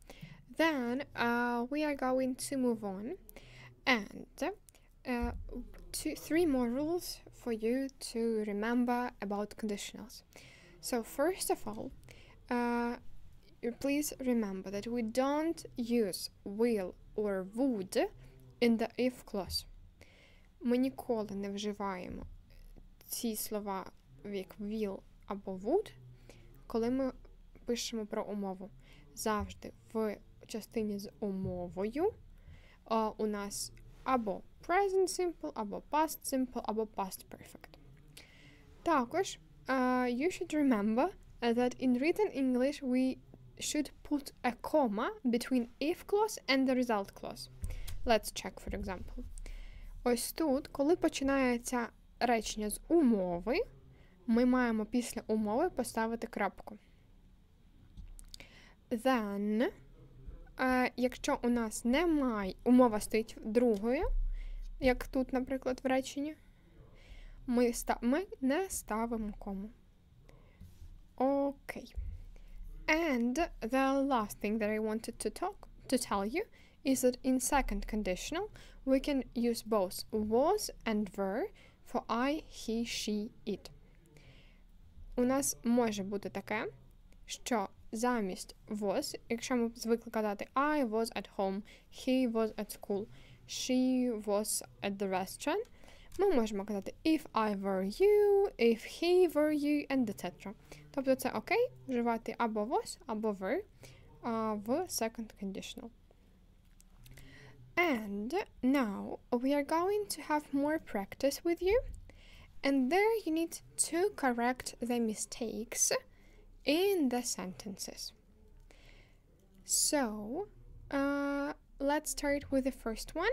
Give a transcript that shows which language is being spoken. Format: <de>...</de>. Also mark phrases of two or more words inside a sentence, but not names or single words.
<en>Then we are going to move on, and three more rules for you to remember about conditionals. So first of all, please remember that we don't use will or would in the if clause.</en> <uk>Ми ніколи не вживаємо ці слова як will або would, коли ми пишемо про умову. Завжди в частині з умовою у нас або present simple, або past simple, або past perfect. Також,</uk> <en>you should remember that in written English we should put a comma between if clause and the result clause. Let's check, for example.</en> <uk>Ось тут, коли починається речення з умови, ми маємо після умови поставити крапку. Then, якщо у нас немає, умова стоїть другою, як тут, наприклад, в реченні, ми не ставимо кому. Окей.</uk> <en>And the last thing that I wanted to tell you is that in second conditional we can use both was and were for I, he, she, it.</en> <uk>У нас може бути таке, що замість was, якщо ми звикли казати</uk> <en>I was at home, he was at school, she was at the restaurant,</en> <uk>ми можемо казати</uk> <en>if I were you, if he were you, and etc.</en> <uk>Тобто це окей вживати або was, або were в</uk> <en>second conditional. And now we are going to have more practice with you, and there you need to correct the mistakes in the sentences. So, let's start with the first one.</en>